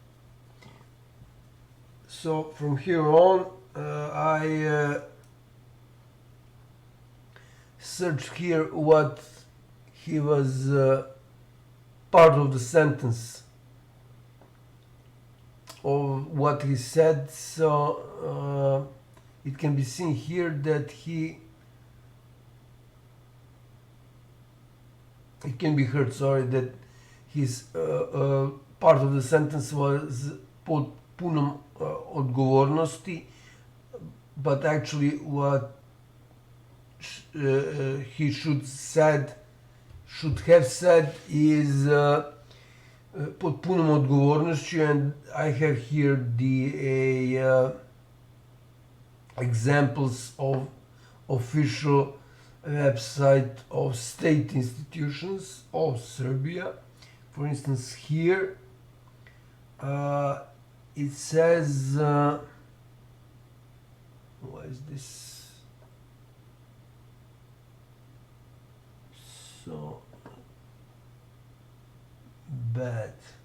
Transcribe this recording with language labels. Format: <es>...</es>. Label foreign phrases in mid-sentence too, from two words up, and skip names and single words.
<en>So from here on, I search here what he was part of the sentence of what he said. So it can be seen here that it can be heard, sorry, that his part of the sentence was</en> <sr>pod punom odgovornosti,</sr> <en>but actually what he should have said is</en> <sr>pod punom odgovornošću,</sr> <en>and I have here the examples of official website of state institutions of Serbia. For instance, here it says, why is this so bad?</en>